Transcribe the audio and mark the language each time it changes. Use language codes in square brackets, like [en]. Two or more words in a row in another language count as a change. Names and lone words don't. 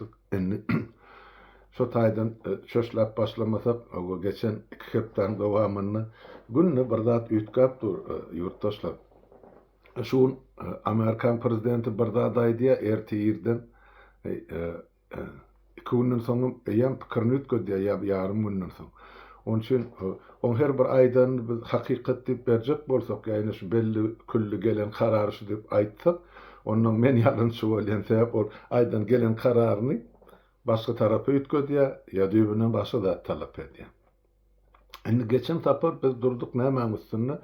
[tk] Endi şo taýdan çöşläp başlamasak, o geçen 2 hepden dowamyny günne bir zat üýtgäpdir yurtdaşlar. Şu Amerikan prezidenti bir zat aýdy ertirden 2 günden soň ýa pikirini üýtgedi ýa ýarym günden soň. Onun için on her bir aýdan biz hakykat diýip berjek bolsak, ýa-ni şu belli külli gelen karary şu diýip aýtsak, ondan men ýalynçy bolýan sebäp ol aýdan gelen kararyny başga tarapy üýtgedi ýa düýbünden başga zat talap edýär. Endi geçen tapar biz durduk näme üstünde?